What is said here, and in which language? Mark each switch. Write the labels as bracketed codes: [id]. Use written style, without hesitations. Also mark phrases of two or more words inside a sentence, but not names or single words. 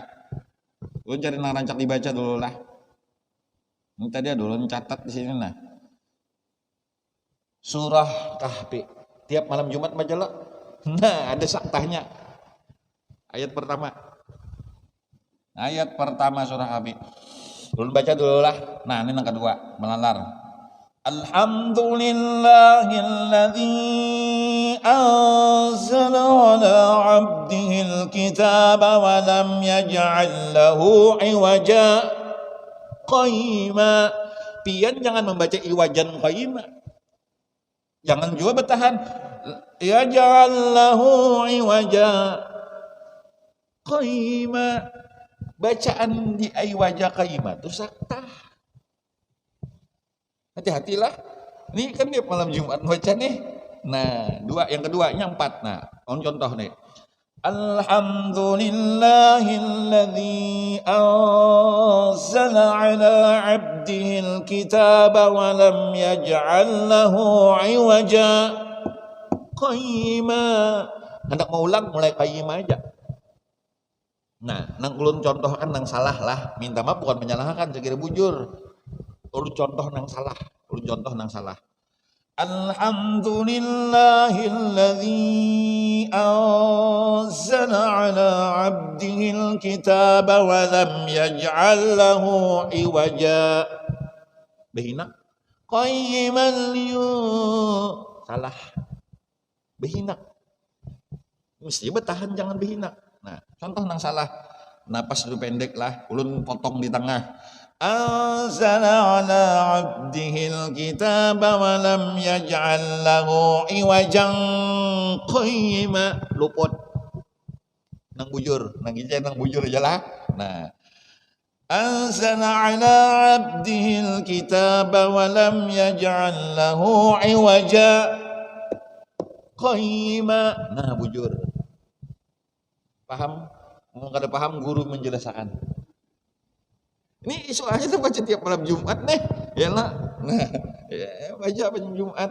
[bjn] Lu cari narancak dibaca dulu lah. Ini tadi dulu catat di sini nah. Surah Kahfi. Tiap malam Jumat baca lo. Nah, ada saktahnya. Ayat pertama. Ayat pertama surah Kahfi. Ulun baca dulu lah. Nah, ini yang kedua, melalar. [ar] الحمد لله الذي أنزل على عبده الكتاب ولم يجعل له عوجا قيما. [bjn] Pian jangan membaca [ar] عوجا قيما. [bjn] Jangan juga bertahan. [ar] يجعل له عوجا قيما. [bjn] Bacaan di [ar] عوجا قيما [bjn] itu saktah. Hati-hatilah. Ini kan dia malam Jumat baca nih. Nah, yang keduanya empat. Nah, contoh nih. [ar] الحمد لله الذي أنزل على عبده الكتاب ولم يجعل له عوجا قيما. [bjn] Hendak mau ulang mulai qayyima aja. Nah, nang ulun contohkan nang salah lah. Minta maaf bukan menyalahkan, sekira bujur. Ulun contoh nang salah. [ar] الحمد لله الذي أنزل على عبده الكتاب ولم يجعل له عوجا. [bjn] Behina qayyiman salah. Behina. Mesti bertahan jangan behina. Nah, contoh nang salah. Napas dulu pendek lah, ulun potong di tengah. [ar] أنزل على عبده الكتاب ولم يجعل له عوجا قيما. [bjn] Luput. Nang bujur aja lah. Nah. [ar] أنزل على عبده الكتاب ولم يجعل له عوجا قيما. [bjn] Nah, bujur. Paham? Mau kada paham guru menjelaskan. Ini soalnya tuh baca tiap malam Jumat nih, ya lah. Nah, ya, baca malam Jumat.